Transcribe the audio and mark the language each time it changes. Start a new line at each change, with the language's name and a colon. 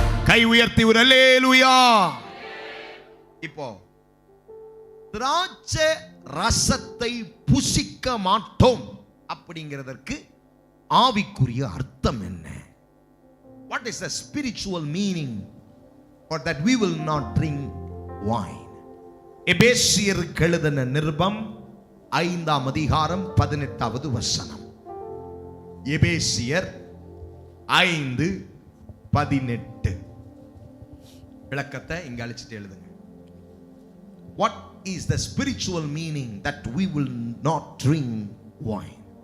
Tamil: கை உயர்த்தி ஒரு அல்லேலூயா. இப்போ திராட்சை ரசத்தை புசிக்க மாட்டோம் அப்படிங்கிறதற்கு ஆவிக்குரிய அர்த்தம் என்ன?
English: What is the spiritual meaning for that we will not drink wine?
Tamil: எபேசியருக்கு எழுதின நிருபம் 5ஆம் அதிகாரம் 18வது வசனம். எபேசியர் 5:18. விளக்கத்தை இங்க அழிச்சிட்டு எழுதுங்க.
English: What is the spiritual meaning that we will not drink wine?